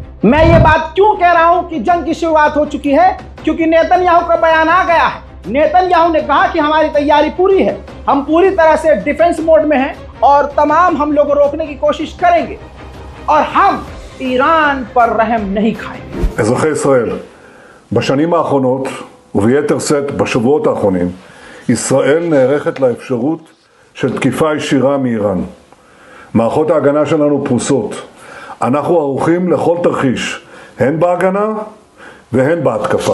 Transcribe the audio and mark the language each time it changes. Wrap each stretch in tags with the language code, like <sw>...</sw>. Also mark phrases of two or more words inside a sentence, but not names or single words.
<hi>मैं ये बात क्यों कह रहा हूं कि जंग की शुरुआत हो चुकी है? क्योंकि नेतन्याहू का बयान आ गया है। नेतन्याहू ने कहा कि हमारी तैयारी पूरी है, हम पूरी तरह से</hi> <en>defense mode</en> <hi>में हैं और तमाम हम लोग रोकने की कोशिश करेंगे। और हम ईरान पर रहम नहीं खाएंगे।</hi> <he>אזרחי ישראל, בשנים האחרונות, וביתר שאת בשבועות האחרונים, ישראל נערכת לאפשרות של תקיפה ישירה מאיראן. מערכות ההגנה שלנו פרוסות. אנחנו ערוכים לכל תרחיש, הן בהגנה והן בהתקפה.</he>